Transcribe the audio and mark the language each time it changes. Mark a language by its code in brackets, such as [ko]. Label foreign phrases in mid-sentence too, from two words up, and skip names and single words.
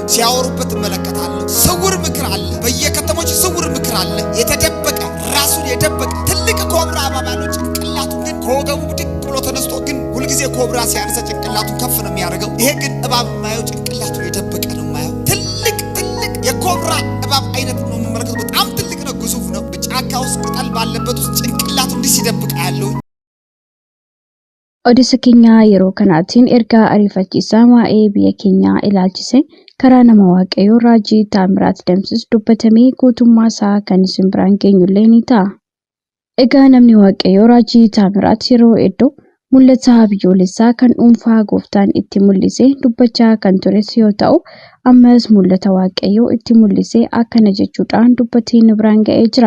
[am] ሲያወሩበት መለከታለሁ። ስውር ምክር አለ፣ በየከተሞች ስውር ምክር አለ። የተደበቀ ራሱን የደበቀ ትልቅ ኮብራ አባባሉ ጭንቅላቱ ግን ከወገቡ ብድግ ብሎ ተነስቶ ግን ሁልጊዜ ኮብራ ሲያነሳ ጭንቅላቱ ከፍ ነው የሚያደርገው። ይሄ ግን እባብ የማየው ጭንቅላቱ የደበቀ ነው የማየው። ትልቅ የኮብራ እባብ አይነት ነው የምመለከተው። በጣም ትልቅ ነው፣ ግዙፍ ነው። በጫካ ውስጥ ቅጠል ባለበት ውስጥ ጭንቅላቱ እንዲህ ሲደብቅ ያለው [om] Odeessa keenya yeroo kanaatiin ergaa ariifachiisaa waa'ee biyya keenyaa ilaalchise karaa nama waaqayyoo Raajii Taamiraat Damsis dubbatamee guutummaa isaa kan isin biraan geenyullee ni ta'a. Egaa namni waaqayyoo Raajii Taamiraat yeroo hedduu mul'ata biyyoolessaa kan dhuunfaa gooftaan itti mul'isee dubbachaa kan tures yoo ta'u, ammas mul'ata waaqayyoo itti mul'isee akkana jechuudhaan dubbatee nu biraan ga'ee jira.